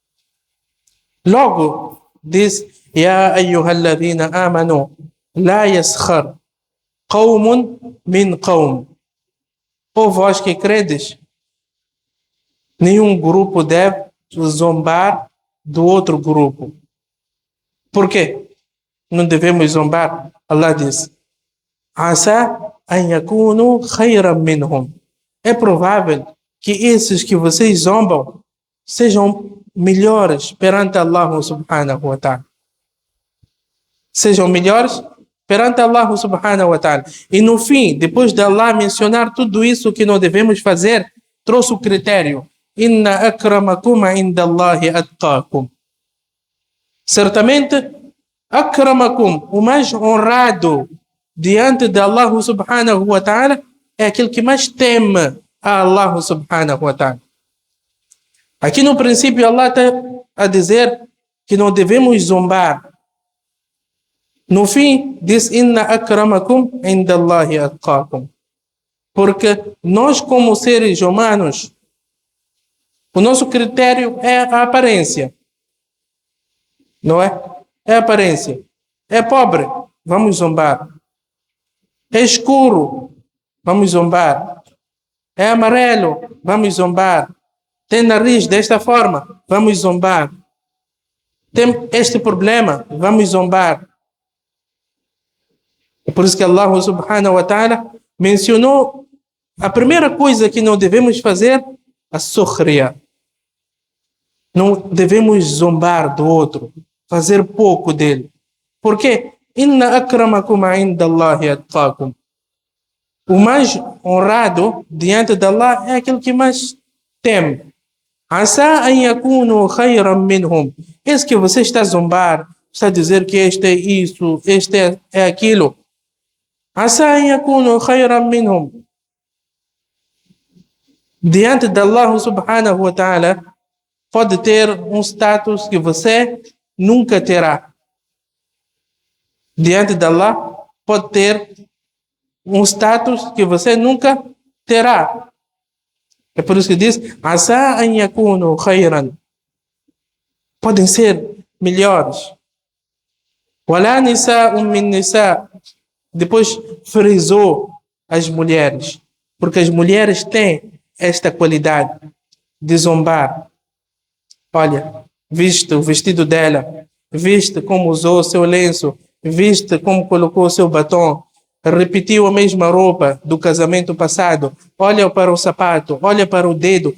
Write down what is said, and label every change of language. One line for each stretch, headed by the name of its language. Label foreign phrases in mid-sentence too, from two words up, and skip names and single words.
Portuguese: Logo, diz:
Arabic: يا أيها الذين آمنوا لا يسخر قوم من قوم.
Portuguese: Ó vós que credes, nenhum grupo deve zombar do outro grupo. Por quê? Não devemos zombar. Allah diz:
Arabic: عسى أن يكونوا خيرا منهم.
Portuguese: É provável que esses que vocês zombam sejam melhores perante Allah
Arabic: سبحانه وتعالى.
Portuguese: Sejam melhores perante Allah
Arabic: سبحانه وتعالى.
Portuguese: E no fim, depois de Allah mencionar tudo isso que não devemos fazer, trouxe o critério:
Arabic: إن أكرمكم عند الله أتقاكم.
Portuguese: Certamente, akramakum, o mais honrado diante de Allah
Arabic: سبحانه وتعالى,
Portuguese: é aquele que mais teme a Allah
Arabic: سبحانه وتعالى.
Portuguese: Aqui no princípio Allah está a dizer que não devemos zombar. No fim diz:
Arabic: إن أكرمكم عند الله أتقاكم.
Portuguese: Porque nós, como seres humanos, o nosso critério é a aparência. Não é? É a aparência. É pobre, vamos zombar. É escuro, vamos zombar. É amarelo, vamos zombar. Tem nariz desta forma, vamos zombar. Tem este problema, vamos zombar. É por isso que Allah
Arabic: سبحانه وتعالى
Portuguese: mencionou a primeira coisa que não devemos fazer, a sukhriya. Não devemos zombar do outro, fazer pouco dele. Por quê?
Arabic: إن أكرمكم عند الله أتقاكم.
Portuguese: O mais honrado diante de Allah é aquele que mais teme.
Arabic: عسى أن يكونوا خيرا منهم.
Portuguese: Esse que você está a zombar, está a dizer que este é isso, este é aquilo.
Arabic: عسى أن يكونوا خيرا منهم.
Portuguese: Diante de Allah
Arabic: سبحانه وتعالى,
Portuguese: pode ter um status que você nunca terá. Diante de Allah, pode ter um status que você nunca terá. É por isso que diz:
Arabic: عسى أن يكونوا خيرا.
Portuguese: Podem ser melhores.
Arabic: ولا نساء من نساء'.
Portuguese: Depois frisou as mulheres, porque as mulheres têm esta qualidade de zombar. Olha, viste o vestido dela, viste como usou o seu lenço, viste como colocou o seu batom, repetiu a mesma roupa do casamento passado, olha para o sapato, olha para o dedo.